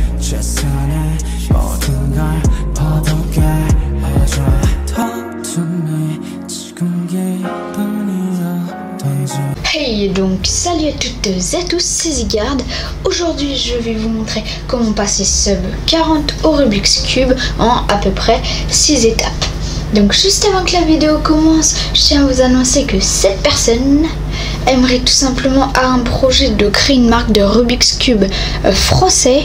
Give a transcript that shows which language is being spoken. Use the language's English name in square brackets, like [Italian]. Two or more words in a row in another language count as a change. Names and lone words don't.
[Korean] 최선의 모든 걸 퍼붓게 해줘 더듬이 지금 기분이어던지. [French] Hey, donc salut à toutes et à tous, c'est Zygarde. Aujourd'hui je vais vous montrer comment passer sub 40 au Rubik's Cube en à peu près 6 étapes. Donc juste avant que la vidéo commence, je tiens à vous annoncer que cette personne aimerait tout simplement avoir un projet de créer une marque de Rubik's Cube français.